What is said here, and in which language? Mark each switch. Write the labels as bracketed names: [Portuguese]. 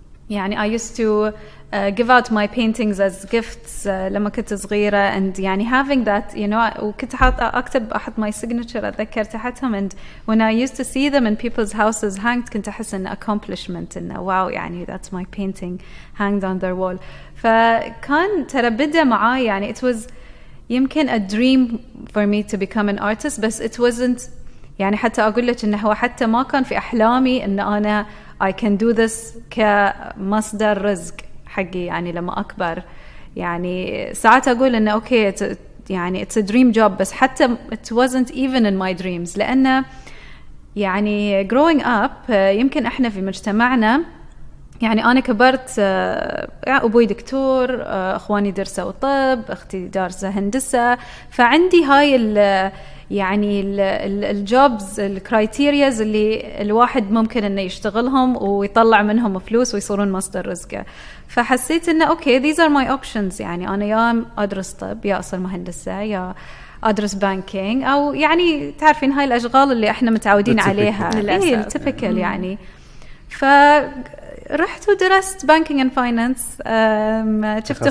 [English] يعني I used to give out my paintings as gifts [Arabic] لما كنت صغيرة [English] and يعني having that you know. [Arabic] وكنت أحط [English] my signature [Arabic] أتذكر تحتهم [English] and when I used to see them in people's houses hanged [Arabic] كنت أحس إنه [English] accomplishment إنه wow يعني that's my painting hanged on their wall. [Arabic] فكان ترى بدأ معاي يعني it was يمكن [English] a dream for me to become an artist [Arabic] بس it wasn't يعني حتى أقول لك إنه هو حتى ما كان في أحلامي إن أنا [English] I can do this [Arabic] كمصدر رزق حقي يعني لما أكبر. يعني ساعات أقول إنه okay يعني [English] it's a dream job [Arabic] بس حتى [English] it wasn't even in my dreams [Arabic] لأن يعني [English] growing up [Arabic] يمكن إحنا في مجتمعنا يعني أنا كبرت أبوي دكتور أخواني درسوا طب أختي دارسة هندسة فعندي هاي يعني الجوبز الكرايتيرياز اللي الواحد ممكن إنه يشتغلهم ويطلع منهم فلوس ويصيرون مصدر رزقه. فحسيت إنه أوكي [English] these are my options. [Arabic] يعني أنا يا أدرس طب يا أصير مهندسة يا أدرس بانكينج أو يعني تعرفين هاي الأشغال اللي إحنا متعودين عليها التيبيكال يعني. فرحت ودرست [English] Banking and finance.